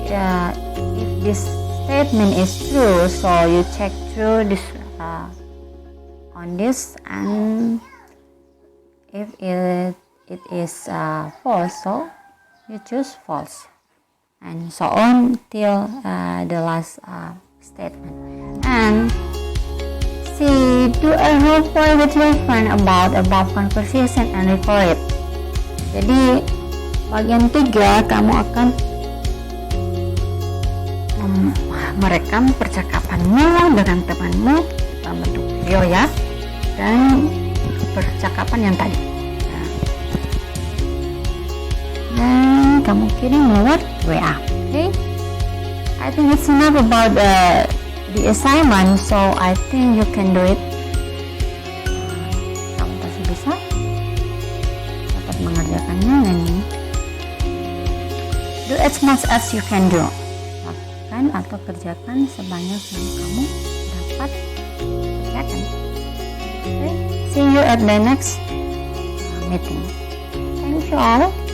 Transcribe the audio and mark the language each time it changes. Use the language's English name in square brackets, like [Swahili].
[English] If this statement is true, so you check through this on this, and if it is false, so you choose false, and so on till the last statement. And do a role play with your friend about above conversation and record it. [Indonesian] Jadi bagian 3 kamu akan merekam percakapanmu dengan temanmu dalam bentuk video ya, dan percakapan yang tadi. Dan kamu kirim lewat WA. Okay? [English] I think it's enough about the assignment, so I think you can do it. [Indonesian] Kamu pasti bisa dapat mengerjakannya, dan [English] do as much as you can do. [Indonesian] Lakukan atau kerjakan sebanyak yang kamu dapat kerjakan. [English] Okay? See you at the next meeting. Thank you all.